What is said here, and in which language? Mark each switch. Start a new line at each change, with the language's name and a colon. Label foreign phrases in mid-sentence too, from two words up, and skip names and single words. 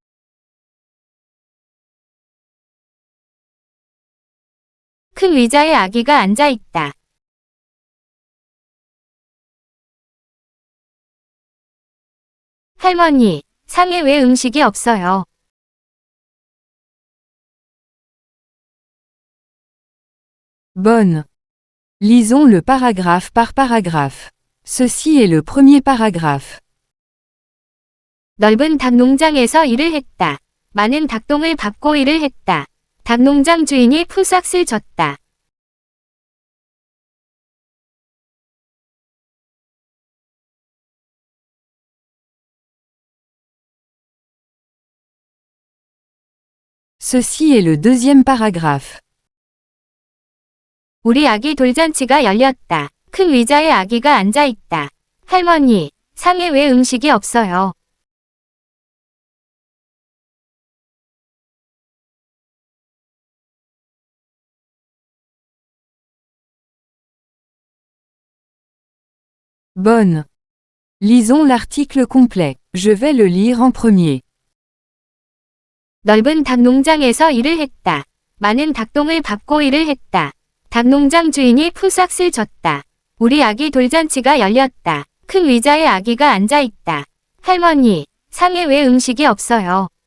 Korean: 큰 의자에 아기가 앉아 있다. 할머니, 상에 왜 음식이 없어요?
French: Bonne. Lisons le paragraphe par paragraphe. Ceci est le premier paragraphe.
Korean: 넓은 닭 농장에서 일을 했다. 많은 닭똥을 밟고 일을 했다. 닭농장 주인이 풀싹을 줬다.
French: Ceci est le deuxième paragraphe.
Korean: 우리 아기 돌잔치가 열렸다. 큰 의자에 아기가 앉아 있다. 할머니, 상에 왜 음식이 없어요?
French: Bonne. Lisons l'article complet. Je vais le lire en premier.
Korean: 넓은 닭 농장에서 일을 했다. 많은 닭똥을 밟고 일을 했다. 닭농장 주인이 풀싹을 줬다. 우리 아기 돌잔치가 열렸다. 큰 의자에 아기가 앉아 있다. 할머니, 상에 왜 음식이 없어요?